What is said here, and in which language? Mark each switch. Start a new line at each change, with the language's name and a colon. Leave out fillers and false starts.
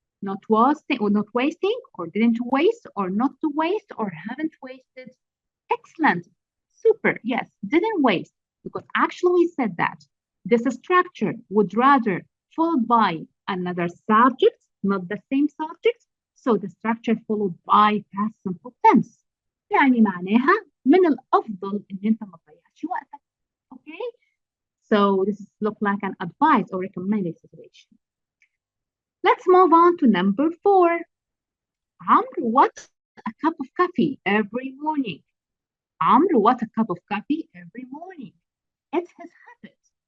English: Not wasting, or didn't waste, or not to waste, or haven't wasted. Excellent. Super. Yes, didn't waste, because actually we said that. This structure would rather followed by another subject, not the same subject. So the structure followed by past simple tense.
Arabic: يعني معناها من الأفضل إن أنت ما تضيعش وقتك.
English: Okay? So this look like an advice or recommended situation. Let's move on to number 4. Amr wants a cup of coffee every morning. Amr wants a cup of coffee every morning. It's his habit.